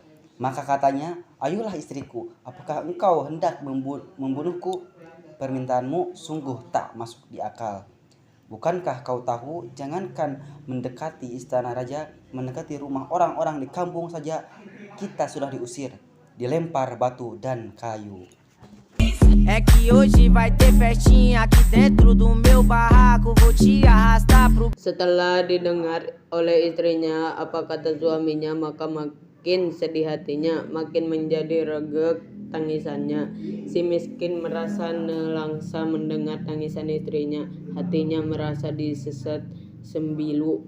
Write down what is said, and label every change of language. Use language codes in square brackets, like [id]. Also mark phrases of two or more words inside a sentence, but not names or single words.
[id] Maka katanya, "Ayolah istriku, apakah engkau hendak membunuhku? Permintaanmu sungguh tak masuk di akal. Bukankah kau tahu, jangankan mendekati istana raja, mendekati rumah orang-orang di kampung saja kita sudah diusir, dilempar batu dan kayu." [pt] É que hoje vai ter festinha aqui dentro do meu barraco. Vou te arrastar pro. [id] Setelah didengar oleh istrinya apa kata suaminya, maka makin sedih hatinya, makin menjadi regek tangisannya. Si miskin merasa nelangsa mendengar tangisan istrinya. Hatinya merasa disesat sembilu.